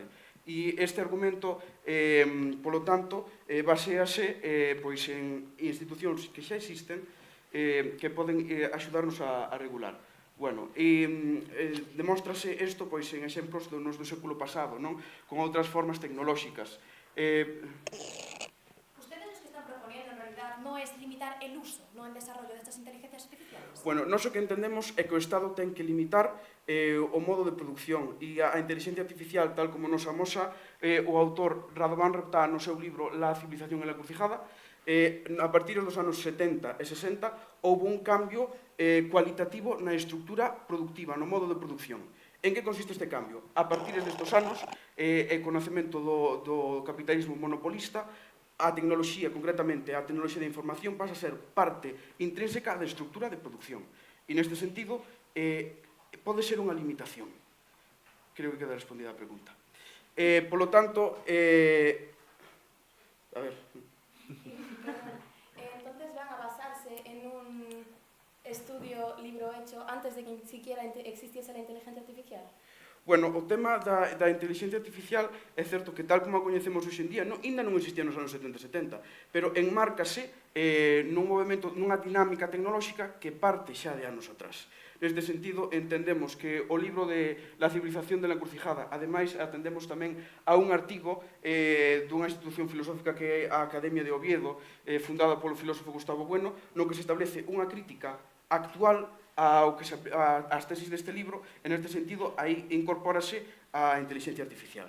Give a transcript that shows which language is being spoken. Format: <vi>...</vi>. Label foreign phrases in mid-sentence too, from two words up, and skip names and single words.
<gl>E este argumento, polo tanto, basease en institucións que xa existen que poden axudarnos a regular. Bueno, demóstrase isto en exemplos do século pasado, con outras formas tecnolóxicas.</gl> <es>No es limitar el uso, no el desarrollo de estas inteligencias artificiales. Bueno,</es> <gl>nós o que entendemos é que o Estado ten que limitar o modo de produción e a inteligencia artificial, tal como nos amosa o autor Radovan Reptá no seu libro La civilización e la encrucijada, a partir dos anos 70 e 60 houve un cambio cualitativo na estrutura productiva, no modo de produción. En que consiste este cambio? A partir destes anos, o conocemento do capitalismo monopolista, a tecnoloxía, concretamente a tecnoloxía de información, pasa a ser parte intrínseca da estrutura de producción. E neste sentido, pode ser unha limitación. Creo que queda respondida a pregunta.</gl> <es>Por lo tanto,</es> <gl>a ver...</gl> <es>Entonces van a basarse en un estudio, libro hecho antes de que siquiera existiese la inteligencia artificial.</es> <gl>Bueno, o tema da inteligencia artificial é certo que tal como a coñecemos hoxe en día ainda non existía nos anos 70 e 70, pero enmárcase nun movimento, nunha dinámica tecnolóxica que parte xa de anos atrás. Neste sentido, entendemos que o libro de La civilización de la encrucijada, ademais, atendemos tamén a un artigo dunha institución filosófica que é a Academia de Oviedo, fundada polo filósofo Gustavo Bueno, no que se establece unha crítica actual as tesis deste libro,</gl> <es>en este sentido,</es> <gl>aí incorpórase a inteligencia artificial.</gl>